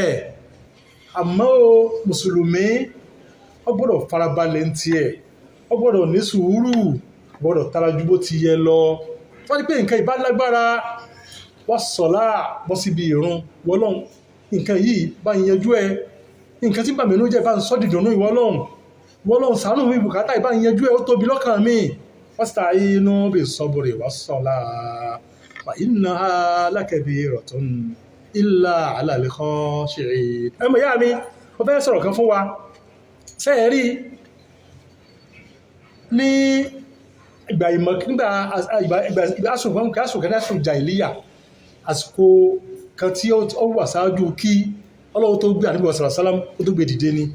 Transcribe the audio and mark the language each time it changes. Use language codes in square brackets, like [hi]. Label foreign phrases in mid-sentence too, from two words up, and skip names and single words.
[yo] àmọ́ mùsùlùmí ó gbọ́dọ̀ farabalẹ̀ ń tiẹ̀, ó gbọ́dọ̀ ní sùúrù, gbọ́dọ̀ tara ju bó ti yẹ lọ. wọ́n ní pé nǹkan ìbá lágbára was-salah, bọ́ síbi ìrun wọ́lọ́n, nǹkan yìí bá ń yanjú ẹ, nǹkan tí bàmínú jẹ́ bá ń sọ́ dìdùnú ìwọ́lọ́n, wọ́lọ́n ṣàánú mi bùkátà ìbá ń yanjú ẹ, ó tóbi lọ́kàn mi. [ar] واستعينوا بالصبر والصلاة وإنها لكبيرة إلا على الخاشعين. [yo] ẹmọ ìyá mi ó fẹ́ sọ̀rọ̀ kan fún wa. sẹ́ẹ̀rí ní ìgbà ìmọ̀ nígbà asùn jàìlíyà, àsìkò kan tí ó wà sáájú kí Ọlọ́run tó gbé Ànábì sàlám ó tó gbé dìde ni.